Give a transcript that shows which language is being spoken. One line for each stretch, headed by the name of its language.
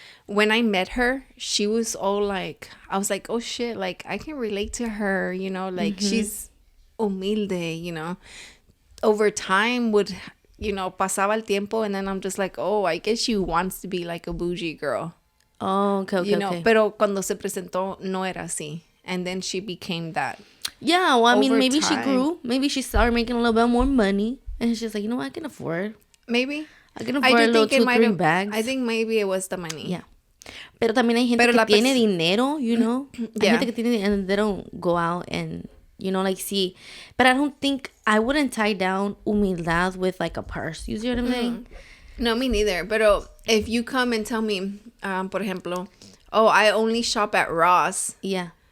English: when I met her, she was all like, I was like, oh shit, like I can relate to her, you know, like she's humilde, you know. Over time would, you know,
Spanish: pasaba el tiempo,
English: and then I'm just like, oh, I guess she wants to be like a bougie girl. Oh, okay, You know, okay.
Spanish: pero cuando se presentó no era así.
English: And then she became that. Yeah, well, I mean, Over maybe she time. grew. Maybe she started making a little bit more money. And she's like, you know what, I can afford. Maybe. I can afford a little 2-3 bags. I think maybe it was the money. Yeah.
Spanish: Pero también hay gente que tiene dinero,
English: you know?
Spanish: Hay gente que tiene,
English: and they don't go out and, you know, like, see. But I don't think, I wouldn't tie down humildad with, like, a purse. You see what I'm saying? No, me neither. But if you come and tell me,
Spanish: por ejemplo,
English: oh, I only shop at Ross. Yeah.